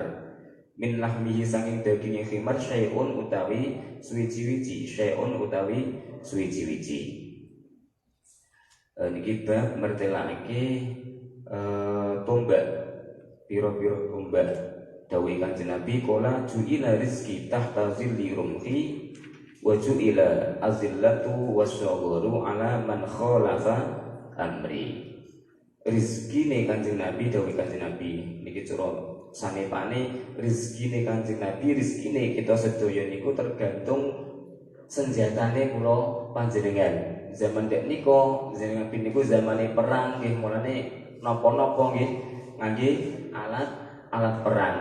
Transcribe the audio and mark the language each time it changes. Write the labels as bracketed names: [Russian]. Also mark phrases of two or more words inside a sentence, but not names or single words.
[Arabic] من لحمه [Javanese] saking daginge [Arabic] حمار شيء [Javanese] utawi suwiji-wiji. Niki bab mertelake tombak piro-piro tombak dawuh Kanjeng Nabi kala [Arabic] جعل رزقي تحت ظل رمحي وجعل الذلة والصغار على من خالف أمري. [Javanese] Rizkine Kanjeng Nabi dawuh Kanjeng Nabi niki cara sanepane rizkine Kanjeng Nabi rizkine kita sedaya niku tergantung senjatane kula panjenengan. Zaman dek niko jenengan niku zamane perang nggih mulane napa-napa nggih ngangge alat perang.